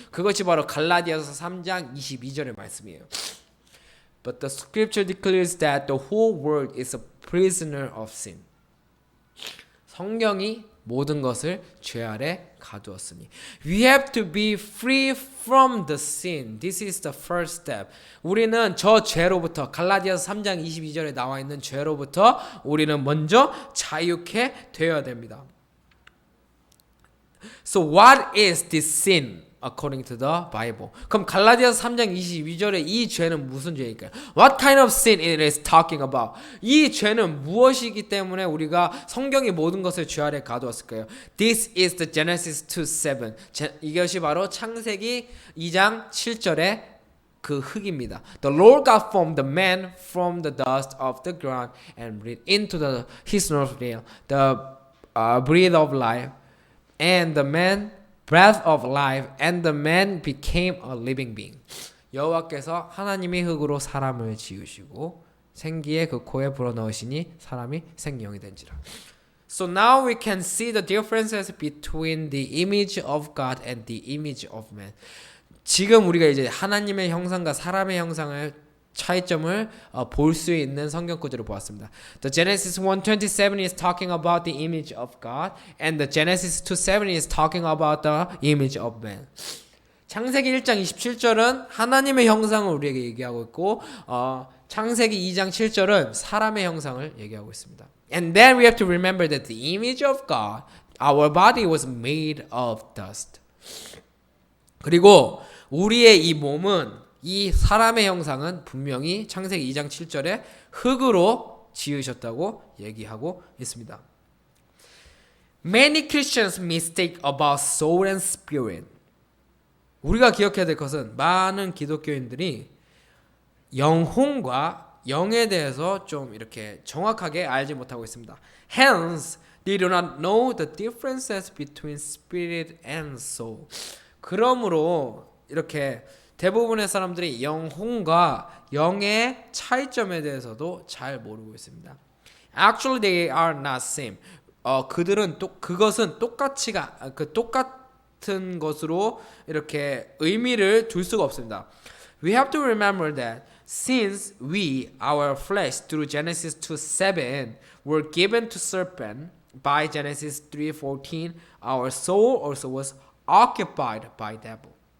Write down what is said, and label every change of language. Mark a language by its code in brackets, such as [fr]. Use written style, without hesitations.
[ko] 그것이 바로 갈라디아서 3장 22절의 말씀이에요. [en] But the scripture declares that the whole world is a prisoner of sin. [ko] 성경이 모든 것을 죄 아래 가두었으니. [en] We have to be free from the sin. This is the first step. [ko] 우리는 저 죄로부터, 갈라디아서 3장 22절에 나와 있는 죄로부터 우리는 먼저 자유케 되어야 됩니다. [en] So what is this sin? According to the Bible. [ko] 그럼 갈라디아서 3장 22절에 이 죄는 무슨 죄일까요? [en] What kind of sin it is talking about? [ko] 이 죄는 무엇이기 때문에 우리가 성경의 모든 것을 죄 아래 가두었을까요? [en] This is the Genesis 2:7. [ko] 이것이 바로 창세기 2장 7절의 그 흙입니다. [en] The Lord God formed the man from the dust of the ground and breathed into his nostril the breath of life, and the man breath of life, and the man became a living being. [ko] 여호와께서 하나님이 흙으로 사람을 지으시고 생기의 그 코에 불어넣으시니 사람이 생명이 된지라. [en] So now we can see the differences between the image of God and the image of man. [ko] 지금 우리가 이제 하나님의 형상과 사람의 형상을 차이점을 볼 수 있는 성경 구절을 보았습니다. [en] The Genesis 1:27 is talking about the image of God, and the Genesis 2:7 is talking about the image of man. [ko] 창세기 1장 27절은 하나님의 형상을 우리에게 얘기하고 있고, 창세기 2장 7절은 사람의 형상을 얘기하고 있습니다. [en] And then we have to remember that the image of God, our body was made of dust. [ko] 그리고 우리의 이 몸은, 이 사람의 형상은 분명히 창세기 2장 7절에 흙으로 지으셨다고 얘기하고 있습니다. [en] Many Christians mistake about soul and spirit. [ko] 우리가 기억해야 될 것은 많은 기독교인들이 영혼과 영에 대해서 좀 이렇게 정확하게 알지 못하고 있습니다. [en] Hence, they do not know the differences between spirit and soul. [ko] 그러므로 이렇게 대부분의 사람들이 영혼과 영의 차이점에 대해서도 잘 모르고 있습니다. [en] Actually, they are not same. [ko] 그들은 그것은 똑같은 것으로 이렇게 의미를 둘 수가 없습니다. [en] We have to remember that since our flesh through Genesis 2:7 were given to serpent by Genesis 3:14, our soul also was occupied by devil.